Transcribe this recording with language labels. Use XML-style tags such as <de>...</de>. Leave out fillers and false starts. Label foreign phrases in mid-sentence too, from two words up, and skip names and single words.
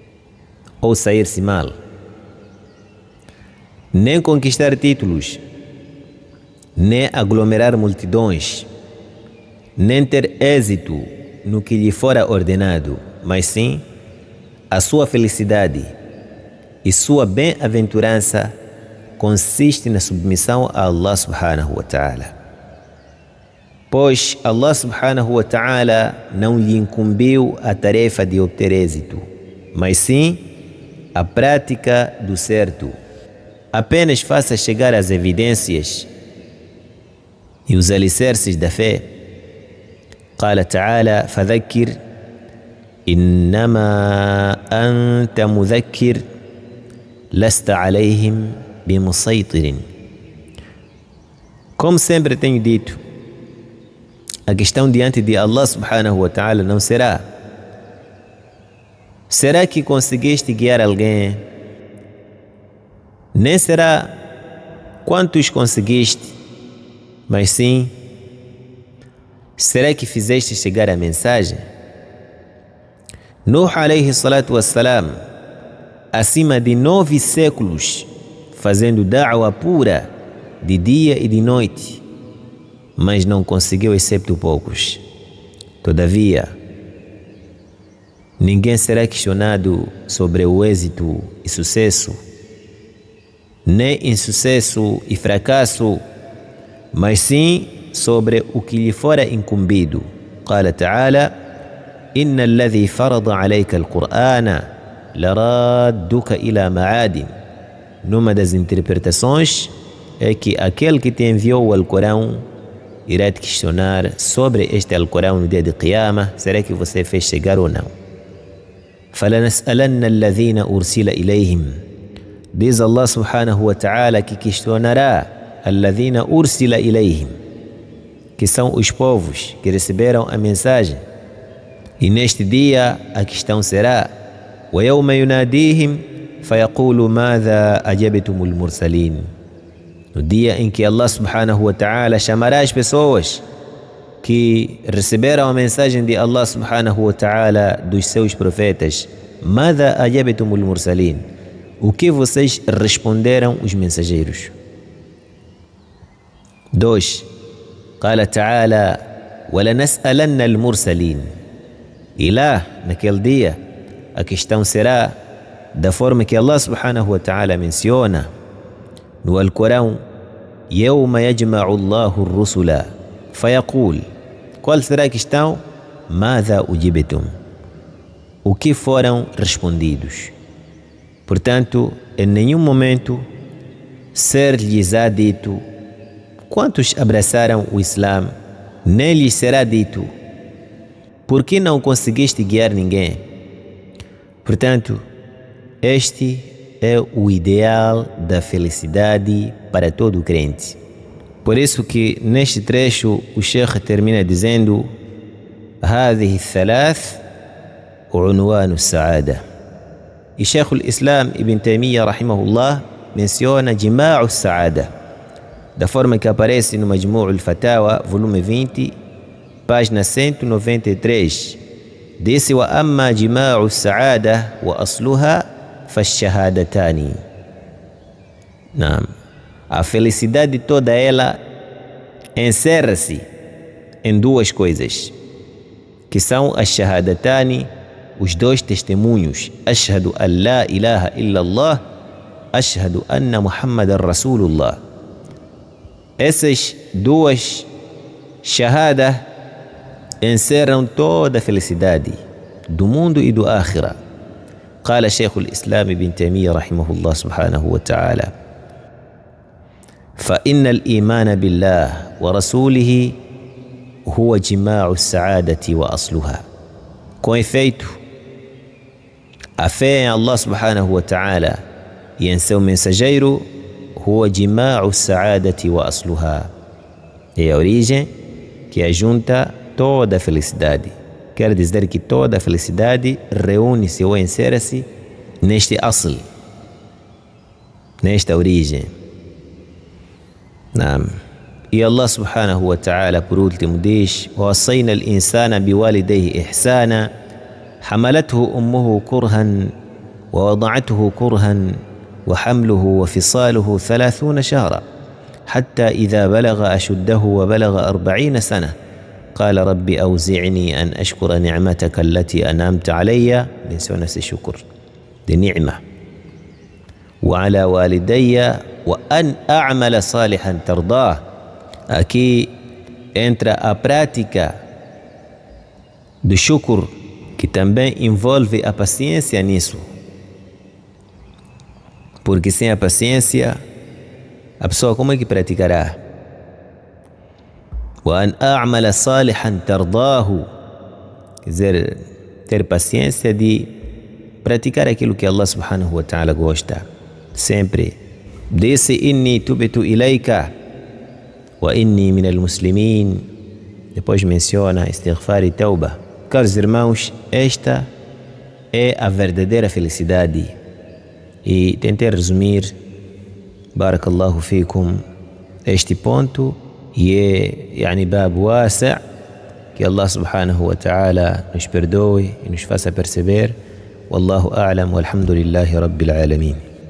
<pt>ou sair-se mal, nem conquistar títulos, nem aglomerar multidões, nem ter êxito no que lhe fora ordenado, mas sim a sua felicidade e sua bem-aventurança consiste na submissão a Allah</pt> <ar>سبحانه وتعالى.</ar> <pt>Pois Allah</pt> <ar>سبحانه وتعالى</ar> <pt>não lhe incumbiu a tarefa de obter êxito, mas sim a prática do certo. Apenas faça chegar as evidências e os alicerces da fé.</pt> <ar>قال تعالى فذكر إنما أنت مذكر لست عليهم بمسيطر.</ar> <pt>Como sempre tenho dito, a questão diante de Allah</pt> <ar>سبحانه وتعالى</ar> <pt>não será: será que conseguiste guiar alguém? Nem será quantos conseguiste, mas sim: será que fizeste chegar a mensagem?</pt> <ar>نوح عليه الصلاة والسلام,</ar> <pt>acima de 9 séculos, fazendo da'wa pura de dia e de noite, mas não conseguiu excepto poucos. Todavia, ninguém será questionado sobre o êxito e sucesso, nem insucesso e fracasso, mas sim sobre o que lhe fora incumbido.</pt> <ar>قال تعالى إن الذي فرض عليك القرآن لرادك إلى معاد.</ar> <pt>Numa das interpretações é que aquele que te enviou o Alcorão irá te questionar sobre este Alcorão no dia de Qiyamah, será que você fez chegar ou não.</pt> <ar>فلنسألن الذين أرسل إليهم.</ar> <pt>Diz Allah</pt> <ar>سبحانه وتعالى</ar> <pt>que questionará</pt> <ar>الذين أرسل إليهم,</ar> <pt>que são os povos que receberam a mensagem. E neste dia a questão será:</pt> <ar>وَيَوْمَ يُنَادِيهِمْ فَيَقُولُ مَاذَا أَجَبْتُمُ الْمُرْسَلِينَ.</ar> <pt>No dia em que Allah</pt> <ar>سبحانه وتعالى</ar> <pt>chamará as pessoas que receberam a mensagem de Allah</pt> <ar>سبحانه وتعالى</ar> <pt>dos seus profetas:</pt> <ar>مَاذَا أَجَبْتُمُ الْمُرْسَلِينَ.</ar> <pt>O que vocês responderam os mensageiros? 2.</pt> <ar>قال تعالى وَلَنَسْأَلَنَّ الْمُرْسَلِينَ.</ar> <pt>E lá, naquele dia, a questão será da forma que Allah</pt> <ar>سبحانه وتعالى</ar> <pt>menciona no Alcorão:</pt> <ar>يَوْمَ يَجْمَعُ اللَّهُ الرُّسُلَ فَيَقُولُ.</ar> <pt>Qual será a questão?</pt> <ar>مَاذَا أُجِبْتُمْ.</ar> <pt>O que foram respondidos. Portanto, em nenhum momento ser-lhes-á dito quantos abraçaram o Islã, nem lhes será dito por que não conseguiste guiar ninguém. Portanto, este é o ideal da felicidade para todo crente. Por isso que neste trecho o Sheikh termina dizendo:</pt> <ar>هذه الثلاث عنوان السعادة.</ar> <pt>E Sheikh al-Islam Ibn Taymiyyah rahimahullah menciona Jima'u Sa'ada, da forma que aparece no Majmu' al-Fatawa, volume 20, página 193. Disse:</pt> <ar>وأما جماع السعادة وأصلها فالشهادتان.</ar> <pt>A felicidade toda ela encerra-se em 2 coisas, que são as shahadatani, os 2 testemunhos:</pt> <ar>أشهد أن لا إله إلا الله، أشهد أن محمدا رسول الله.</ar> <pt>Essas 2 shahada encerram toda a felicidade do mundo e do akhira.</pt> <ar>قال شيخ الإسلام ابن تيمية رحمه الله سبحانه وتعالى: فإن الإيمان بالله ورسوله هو جماع السعادة وأصلها.</ar> <pt>Com efeito, a fé em Allah</pt> <ar>سبحانه وتعالى</ar> <pt>e em seu mensageiro</pt> <ar>هو جماع السعادة وأصلها.</ar> <pt>É a origem que ajunta toda a felicidade. Quer dizer que toda a felicidade reúne-se ou encerra-se neste asl, nesta origem. E Allah</pt> <ar>سبحانه وتعالى</ar> <pt>por último diz:</pt> <ar>وَوَصَّيْنَا الْإِنسَانَ بِوَالِدَيْهِ إِحْسَانًا حَمَلَتْهُ أُمُّهُ كُرْهًا وَوَضَعَتْهُ كُرْهًا وَحَمْلُهُ وَفِصَالُهُ 30 شهرا حتى إذا بلغ أشده وبلغ 40 سنة قال رب أوزعني أن أشكر نعمتك التي أنعمت علي. من سنة الشكر دي نعمة. وعلى والدي وأن أعمل صالحا ترضاه.</ar> <pt>Aqui entra a prática do shukr, que também envolve a paciência nisso. Porque sem a paciência, a pessoa como é que praticará?</pt> <ar>وأن أعمل صالحا ترضاه.</ar> <pt>Quer dizer, ter paciência de praticar aquilo que Allah</pt> <ar>سبحانه وتعالى</ar> <pt>gosta. Sempre.</pt> <ar>Disse إني تبت إليك وإني من المسلمين.</ar> <pt>Depois menciona istighfar e tauba. Caros irmãos, esta é a verdadeira felicidade. E tentei resumir,</pt> <ar>بارك الله فيكم,</ar> <pt>este ponto. E é yani</pt> <ar>باب واسع',</ar> <pt>que Allah</pt> <ar>سبحانه وتعالى</ar> <pt>nos perdoe e nos faça perceber.</pt> <ar>والله أعلم، والحمد لله رب العالمين.</ar>